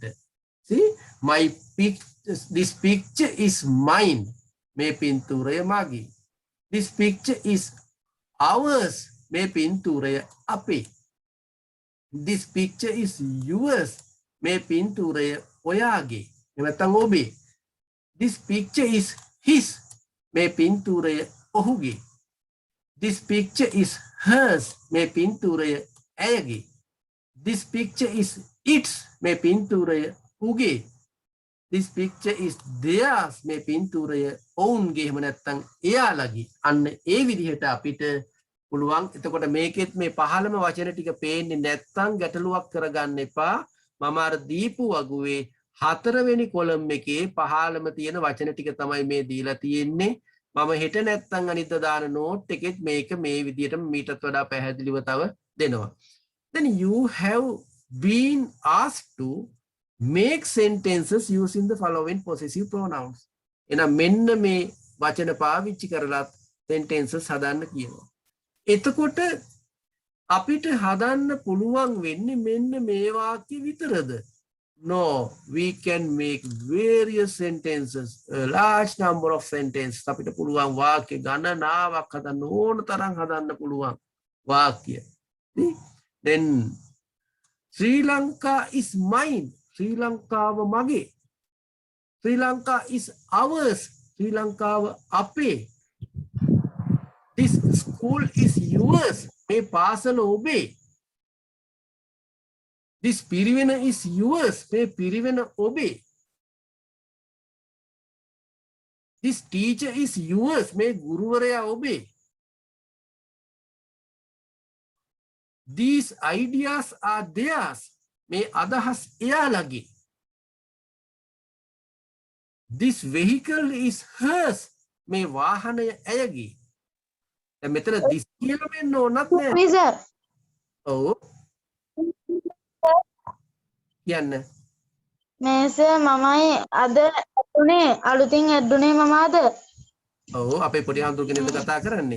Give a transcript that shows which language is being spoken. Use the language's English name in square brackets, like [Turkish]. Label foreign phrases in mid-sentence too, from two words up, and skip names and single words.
[English] See, this picture is mine. [Sinhala] මේ පින්තූරය මගේ. [English] This picture is ours. [Sinhala] මේ පින්තූරය අපේ. [English] This picture is yours. [Sinhala] මේ පින්තූරය ඔයාගේ. එහෙම නැත්නම් ඔබේ. [English] This picture is his. [Sinhala] මේ පින්තූරය ඔහුගේ. [English] This picture is hers. [Sinhala] මේ පින්තූරය ඇයගේ. [English] This picture is its. [Sinhala] මේ පින්තූරය ඌගේ. [English] This picture is theirs. [Sinhala] මේ පින්තූරය ඔවුන්ගේ එහෙම නැත්නම් එයාලගේ. අන්න ඒ විදිහට අපිට පුළුවන්. එතකොට මේකෙත් මේ පහළම වචන ටික පේන්නේ නැත්නම් ගැටලුවක් කරගන්න එපා. මම අර දීපු වගුවේ 4 වෙනි කොලම් එකේ පහළම තියෙන වචන ටික තමයි මේ දීලා තියෙන්නේ. මම හෙට නැත්නම් අනිද්දා දාන නෝට් එකෙත් මේක මේ විදිහට මීටත් වඩා පැහැදිලිව තව දෙනවා. [English] Then you have been asked to make sentences using the following possessive pronouns. [Sinhala] එහෙනම් මෙන්න මේ වචන පාවිච්චි කරලා sentences හදන්න කියනවා. එතකොට අපිට හදන්න පුළුවන් වෙන්නේ මෙන්න මේ වාක්‍ය විතරද? [English] No, we can make various sentences, a large number of sentences. [Sinhala] අපිට පුළුවන් වාක්‍ය ගණනාවක් හදන්න ඕන තරම් හදන්න පුළුවන් වාක්‍ය. [English] Then Sri Lanka is mine. [Sinhala] ශ්‍රී ලංකාව මගේ. [English] ශ්‍රී Lanka is ours. [Sinhala] ශ්‍රී ලංකාව අපේ. [English] This school is yours. [Sinhala] මේ පාසල ඔබේ. [English] This පිරිවෙන is yours. [Sinhala] මේ පිරිවෙන ඔබේ. [English] This teacher is yours. [Sinhala] මේ ගුරුවරයා ඔබේ. [English] These ideas are theirs. [Sinhala] මේ අදහස් එයාලගේ. [English] This vehicle is hers. [Sinhala] මේ වාහනය ඇයගේ. දැන් මෙතන this කියලා වෙන්න ඕනත් නෑ. සර්. ඔව්. කියන්න. මේ සර් මමයි අද ඇතුනේ අලුතින් ඇද්දුනේ මම අද. ඔව් අපේ පොඩි හඳුරු කෙනෙක්ද කතා කරන්නේ.